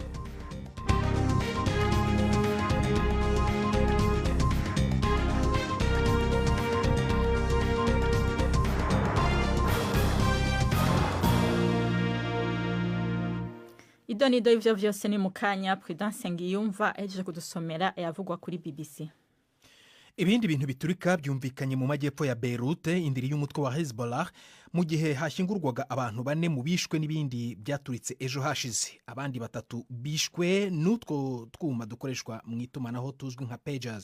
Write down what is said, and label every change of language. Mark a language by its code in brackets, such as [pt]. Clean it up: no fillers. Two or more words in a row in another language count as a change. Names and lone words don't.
[rw] Idonido ivyo vyose ni mukanya Prudence Ngiyumva eje kudusomera yavugwa kuri BBC. Ibindi bintu biturika byumvikanye mu majyepfo ya Beirut indiri y'umutwe wa Hezbollah mu gihe hashingurwaga abantu 4 mu bishwe n'ibindi byaturitse ejo hashize. Abandi 3 bishwe n'utwo twuma dukoreshwa mu itumanaho tuzwi nka pagers.